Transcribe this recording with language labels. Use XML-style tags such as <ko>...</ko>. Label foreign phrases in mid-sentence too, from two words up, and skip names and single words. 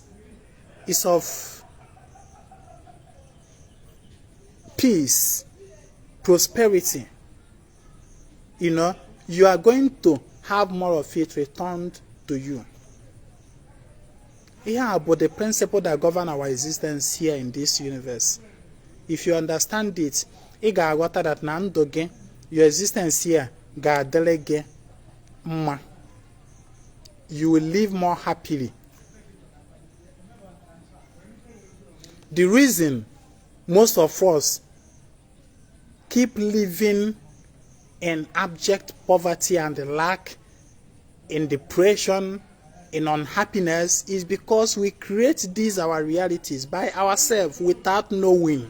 <en>It's of peace, prosperity. You are going to have more of it returned to you. Here about the principle that govern our existence here in this universe. If you understand it, you</en> <ig>ga aghọta</ig> <en>that</en> <ig>na ndụ gị,</ig> <en>your existence here</en> <ig>ga-adịrị gị mma.</ig> <en>You will live more happily. The reason most of us keep living in abject poverty and lack, in depression, in unhappiness, is because we create these our realities by ourselves without knowing.</en>